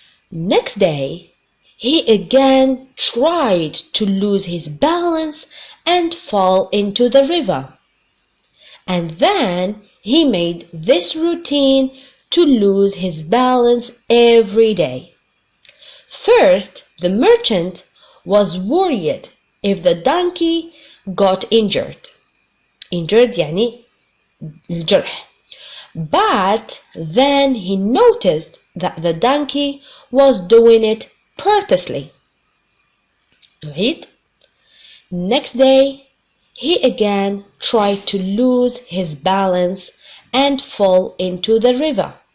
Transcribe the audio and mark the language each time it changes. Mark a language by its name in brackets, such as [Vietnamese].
[English] Next day, he again tried to lose his balance and fall into the river. And then he made this routine to lose his balance every day. First, the merchant was worried if the donkey got injured. Injured [Arabic] يعني الجرح. [English] But then he noticed that the donkey was doing it purposely. [Arabic] نعيد. [English] Next day, he again tried to lose his balance and fall into the river.